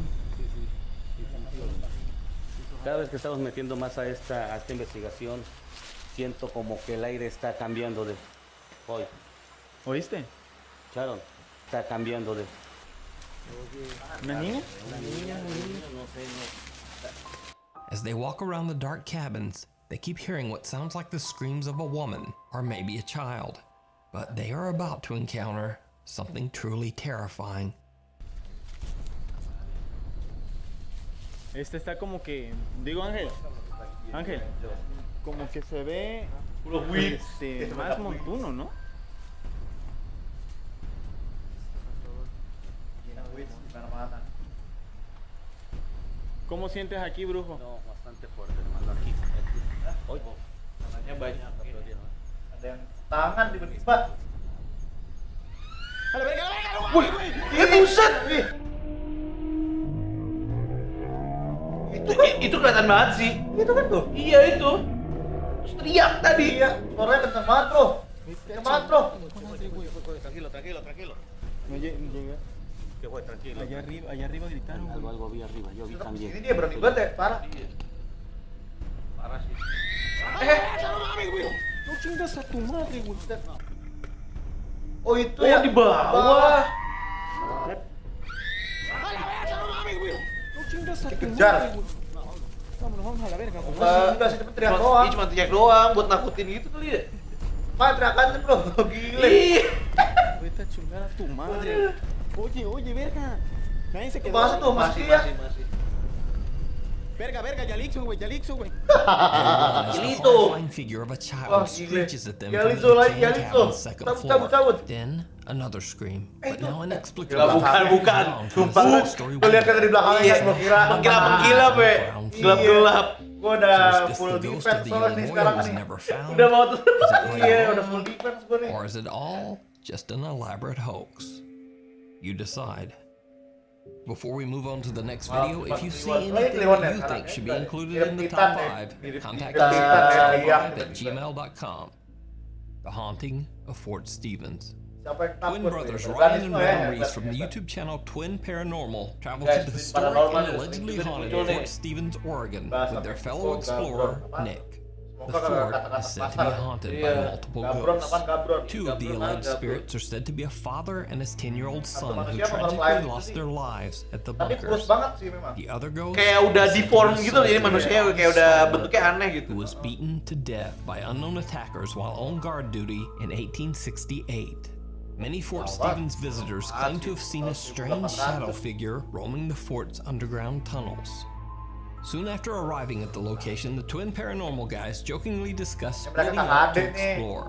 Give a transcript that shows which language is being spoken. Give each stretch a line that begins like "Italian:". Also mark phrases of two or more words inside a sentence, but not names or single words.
Spanish: Sí, definitivamente. Cada vez que estamos metiendo más a esta investigación, siento como que el aire está cambiando de hoy. ¿Oíste? Sharon, está cambiando de... ¿Una niña? No sé, no.
English: As they walk around the dark cabins, they keep hearing what sounds like the screams of a woman or maybe a child. But they are about to encounter something truly terrifying.
Spanish: Este está como que, digo Ángel, como que se ve más montuno, ¿no? ¿Cómo sientes aquí, brujo? No, bastante fuerte, hermano, aquí. Hoy.
Indonesian: Ada yang tangan tiba-tiba.
Spanish: ¡A la verga!
Indonesian: Wih, buset! Itu kelihatan banget sih. Itu kan tuh? Iya itu. Terus teriak tadi. Iya, suaranya kenceng banget, bro. Kenceng banget, bro.
Spanish: Tranquilo. Oye, llega. Que fue, tranquilo. Allá arriba gritaron. Algo vi arriba, yo vi también.
Indonesian: Ini dia berani banget ya, parah. Parah sih.
Spanish: No chingas a tu madre, güey.
Indonesian: Oh, itu yang di bawah.
Spanish: No chingas a tu
Indonesian: Dikejar.
Spanish: madre, güey. Vamos a la verga, güey.
Indonesian: Enggak sih, teriak doang. Ini cuma teriak doang buat nakutin gitu kali ya. Mana teriakannya, bro? Gile.
Spanish: Vete a chingar a tu madre. Oye, verga. Nadie se quedó.
Indonesian: Masih tuh, masih ya.
Spanish: Verga, Yalixo, güey.
English: As the horrifying figure of a child screeches at them from the decaying cabin's second floor. Then another scream, but now inexplicably
Indonesian: bukan. Sumpah. Kelihatan dari belakangnya guys, menggilap ya. Gelap-gelap. Gua udah
English: full defense
Indonesian: soalnya nih sekarang nih. Udah mau tuh. Iya, udah
English: full defense
Indonesian: gua nih.
English: Or is it all just an elaborate hoax? You decide. Before we move on to the next video, if you see anything that you think should be included in the top 5, contact us at top5@gmail.com. The Haunting of Fort Stevens. Twin brothers Ryan and Maurice from the YouTube channel Twin Paranormal travel to the historic and allegedly haunted Fort Stevens, Oregon with their fellow explorer, Nick. The fort is said to be haunted by multiple ghosts. 2 of the alleged spirits are said to be a father and his 10-year-old son who tragically lost their lives at the bunkers. The other ghost
Indonesian: kayak udah deform gitu, jadi manusianya kayak udah bentuknya aneh gitu.
English: Who was beaten to death by unknown attackers while on guard duty in 1868. Many Fort Stevens visitors claim to have seen a strange shadow figure roaming the fort's underground tunnels. Soon after arriving at the location, the Twin Paranormal guys jokingly discuss splitting up to explore.